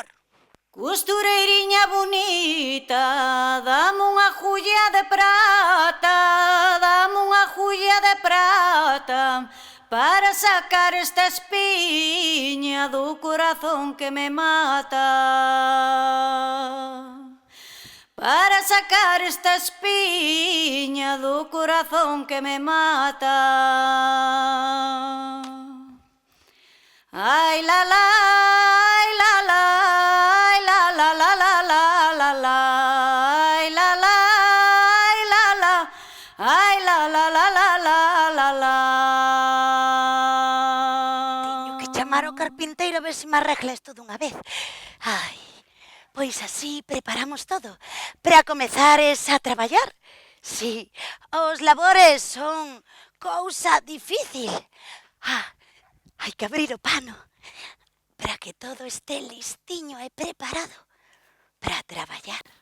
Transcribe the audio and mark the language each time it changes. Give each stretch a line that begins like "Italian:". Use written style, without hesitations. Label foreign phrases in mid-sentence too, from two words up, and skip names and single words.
Galician: Costureiriña bonita, dame unha agulla de prata, dame unha agulla de prata, para sacar esta espiña do corazón que me mata. Para sacar esta espiña do corazón que me mata. Ai la la, ai la la, ai la la la la la la la, ai la la, ai la la, ai la la la la la la la. Teño que chamar ao carpinteiro a ver se me arregla isto dunha vez. Ai, pois así preparamos todo para comezares a traballar. Sí, os labores son cousa difícil. Hai que abrir o pano para que todo este listiño e preparado para traballar.